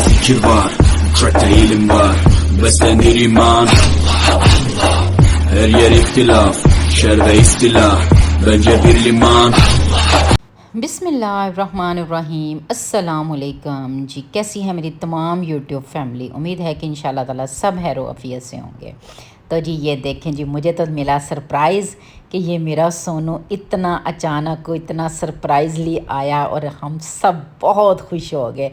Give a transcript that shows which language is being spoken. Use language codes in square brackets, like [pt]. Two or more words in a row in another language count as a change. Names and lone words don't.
[tr] fikir var, trackte eğilim var, beslenir iman. Her yer ihtilaf, şer ve istila, bence bir liman. [ur] بسم اللہ الرحمن الرحیم السلام علیکم جی. کیسی ہے میری تمام یوٹیوب فیملی۔ امید ہے کہ [ar] إن شاء الله تعالى [ur] سب خیر و عافیت سے ہوں گے. تو جی یہ دیکھیں جی، مجھے تو ملا سرپرائز کہ یہ میرا سونو اتنا اچانک کو اتنا سرپرائزلی آیا اور ہم سب بہت خوش ہو گئے.